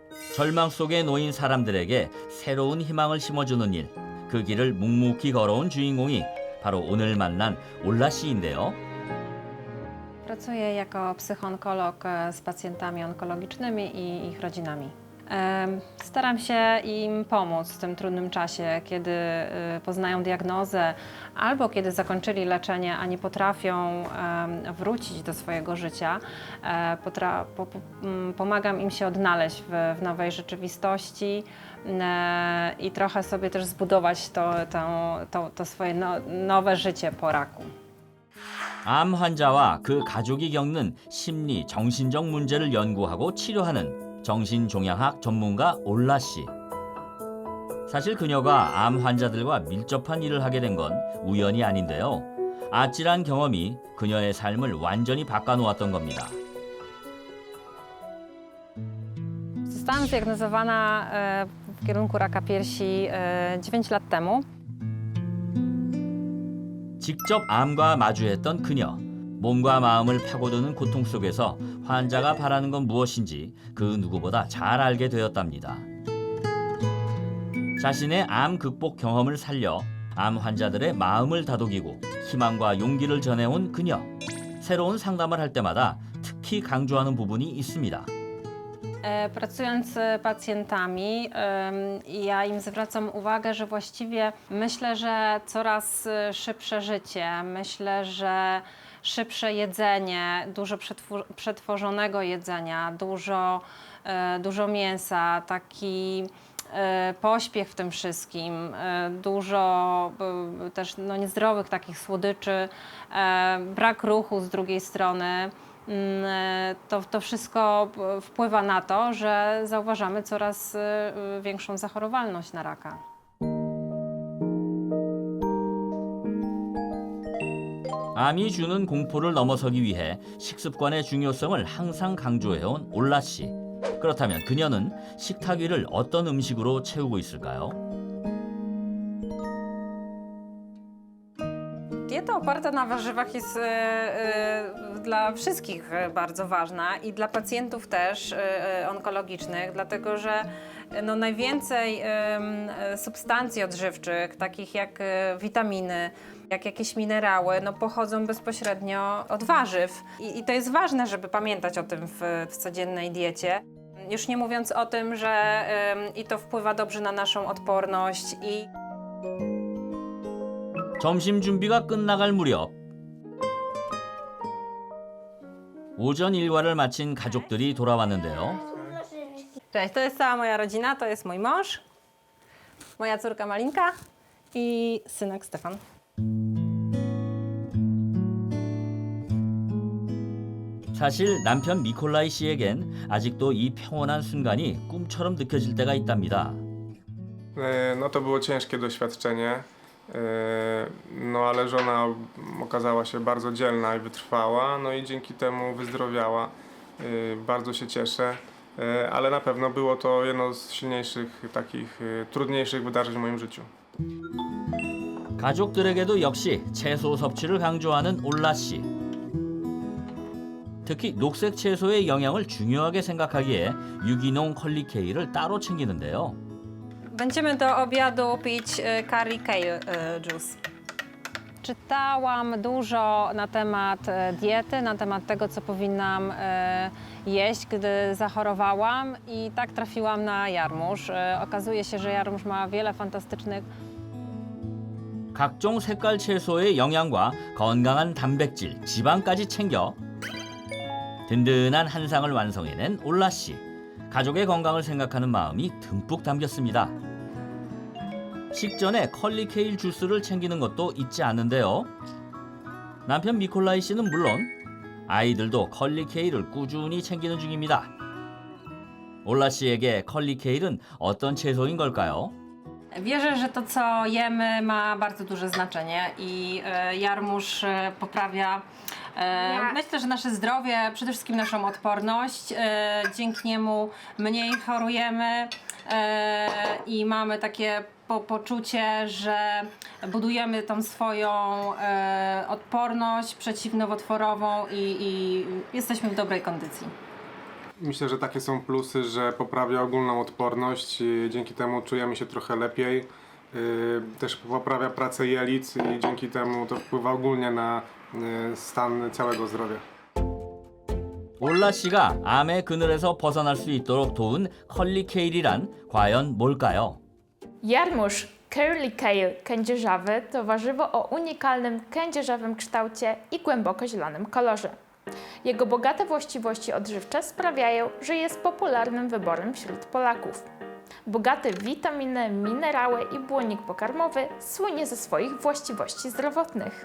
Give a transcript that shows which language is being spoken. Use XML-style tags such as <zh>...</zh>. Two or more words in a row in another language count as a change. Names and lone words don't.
<ko>절망 속에 놓인 사람들에게 새로운 희망을 심어주는 일, 그 길을 묵묵히 걸어온 주인공이 바로 오늘 만난 올라 씨인데요.</ko> <pl>Pracuję jako psychoonkolog z pacjentami onkologicznymi i ich rodzinami. Staram się im pomóc w tym trudnym czasie, kiedy poznają diagnozę albo kiedy zakończyli leczenie, a nie potrafią wrócić do swojego życia. Pomagam im się odnaleźć w nowej rzeczywistości i trochę sobie też zbudować to swoje nowe życie po raku.</pl> <ko>암 환자와 그 가족이 겪는 심리, 정신적 문제를 연구하고 치료하는 정신종양학 전문가 올라 씨. 사실 그녀가 암 환자들과 밀접한 일을 하게 된 건 우연이 아닌데요. 아찔한 경험이 그녀의 삶을 완전히 바꿔놓았던 겁니다.</ko> <pl>Zostałam zdiagnozowana w kierunku raka piersi 9 lat temu.</pl> <ko>직접 암과 마주했던 그녀. 몸과 마음을 파고드는 고통 속에서 환자가 바라는 건 무엇인지 그 누구보다 잘 알게 되었답니다. 자신의 암 극복 경험을 살려 암 환자들의 마음을 다독이고 희망과 용기를 전해온 그녀. 새로운 상담을 할 때마다 특히 강조하는 부분이 있습니다.</ko> <pl>Pracując z pacjentami, ja im zwracam uwagę, że właściwie myślę, że coraz szybsze życie, myślę, że szybsze jedzenie, dużo przetworzonego jedzenia, dużo mięsa, taki pośpiech w tym wszystkim, dużo też niezdrowych takich słodyczy, brak ruchu z drugiej strony. To wszystko wpływa na to, że zauważamy coraz większą zachorowalność na raka.</pl> <ko>암이 주는 공포를 넘어서기 위해 식습관의 중요성을 항상 강조해온 올라 씨. 그렇다면 그녀는 식탁 위를 어떤 음식으로 채우고 있을까요?</ko> <pl>Dieta oparta na warzywach jest dla wszystkich bardzo ważna i dla pacjentów też onkologicznych, dlatego że najwięcej substancji odżywczych, takich jak witaminy, jak jakieś minerały, pochodzą bezpośrednio od warzyw. I to jest ważne, żeby pamiętać o tym w codziennej diecie. Już nie mówiąc o tym, że i to wpływa dobrze na naszą odporność i</pl> <ko>점심 준비가 끝나갈 무렵 오전 일과를 마친 가족들이 돌아왔는데요.</ko> <pl>Cześć, to jest cała moja rodzina, to jest mój mąż, moja córka Malinka i synek Stefan.</pl> <ko>사실 남편 미콜라이 씨에겐 아직도 이 평온한 순간이 꿈처럼 느껴질 때가 있답니다.</ko> <pl>No to było ciężkie doświadczenie, no ale żona okazała się bardzo dzielna i wytrwała, no i dzięki temu wyzdrowiała. Bardzo się cieszę, ale na pewno było to jedno z silniejszych, takich trudniejszych wydarzeń w moim życiu.</pl> <ko>가족들에게도 역시 채소 섭취를 강조하는 올라 씨. 특히 녹색 채소의 영양을 중요하게 생각하기에 유기농 컬리케이를 따로 챙기는데요.</ko> <pl>Będziemy do obiadu pić</pl> <en>curry kale juice.</en> <pl>Czytałam dużo na temat diety, na temat tego, co powinnam jeść, gdy zachorowałam i tak trafiłam na Jarmuż. Okazuje się, że Jarmuż ma wiele fantastycznych</pl> <ko>각종 색깔 채소의 영양과 건강한 단백질, 지방까지 챙겨 든든한 한상을 완성해낸 올라 씨. 가족의 건강을 생각하는 마음이 듬뿍 담겼습니다. 식전에 컬리케일 주스를 챙기는 것도 잊지 않는데요. 남편 미콜라이 씨는 물론 아이들도 컬리케일을 꾸준히 챙기는 중입니다. 올라 씨에게 컬리케일은 어떤 채소인 걸까요?</ko> <pl>Wierzę, że to, co jemy, ma bardzo duże znaczenie i Jarmuż poprawia, myślę, że nasze zdrowie, przede wszystkim naszą odporność. Dzięki niemu mniej chorujemy i mamy takie poczucie, że budujemy tą swoją odporność przeciwnowotworową i jesteśmy w dobrej kondycji. Myślę, że takie są plusy, że poprawia ogólną odporność, dzięki temu czujemy się trochę lepiej. Też poprawia pracę jelic i dzięki temu to wpływa ogólnie na stan całego zdrowia.</pl> <ko>올라 씨가 암의 그늘에서 벗어날 수 있도록 도운 컬리케일이란 과연 뭘까요?</ko> <pl>Jarmuż</pl> <en>curly kale</en> <pl>kędzierzawy to warzywo o unikalnym kędzierzawym kształcie i głęboko zielonym kolorze. Jego bogate właściwości odżywcze sprawiają, że jest popularnym wyborem wśród Polaków. Bogaty w witaminy, minerały i błonnik pokarmowy słynie ze swoich właściwości zdrowotnych.</pl>